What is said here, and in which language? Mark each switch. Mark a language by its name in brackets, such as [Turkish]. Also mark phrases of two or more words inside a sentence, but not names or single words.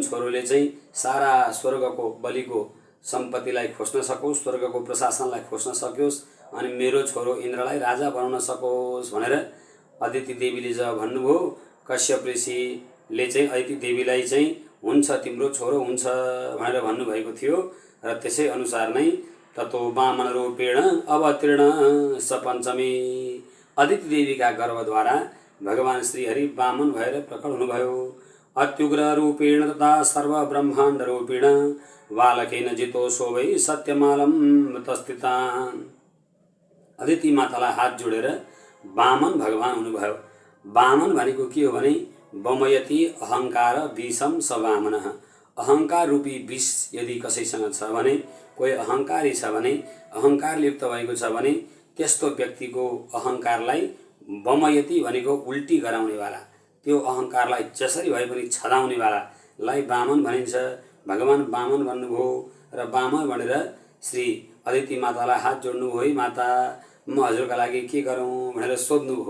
[Nepali] छोरोले चाहिँ सारा स्वर्गको बलिको सम्पत्तिलाई खोज्न सकोस्, स्वर्गको प्रशासनलाई खोज्न सकोस् अनि मेरो छोरो इन्द्रलाई राजा बनाउन सकोस् भनेर अदिति देवीले जब भन्नुभयो, कश्यप ऋषिले चाहिँ अदिति देवीलाई चाहिँ हुन्छ तिम्रो छोरो हुन्छ भनेर भन्नुभएको थियो र त्यसै अनुसार नै [Sanskrit] ततो वामन रूपेण अवतीर्ण सपञ्चमी [Nepali] अदिति देवीका गर्भद्वारा भगवान श्रीहरि वामन भएर प्रकट हुनुभयो। [Sanskrit] अत्युग्र रूपेण तथा सर्वब्रह्माण्ड रूपेण बालकेन जितो सोवै सत्यमालम तस्थितान्। [Nepali] अदिति मातालाई हात जोडेर वामन भगवान हुनुभयो। वामन भनेको के हो भने [Sanskrit] वमयति अहंकार विषम स वामनः। [Nepali] अहंकार रूपी विष यदि कसैसँग छ भने, कोही अहंकारी छ भने, अहंकारले युक्त भएको छ भने त्यस्तो व्यक्तिको अहंकारलाई वमयति भनेको उल्टी गराउनेवाला, त्यो अहंकारलाई जसरी भए पनि छदाउनेवालालाई वामन भनिन्छ। भगवान वामन भन्नुभयो र वामन भनेर श्री अदिति मातालाई हात जोड्नुभयो, है माता म हजुरका लागि के गरौँ भनेर सोध्नुभयो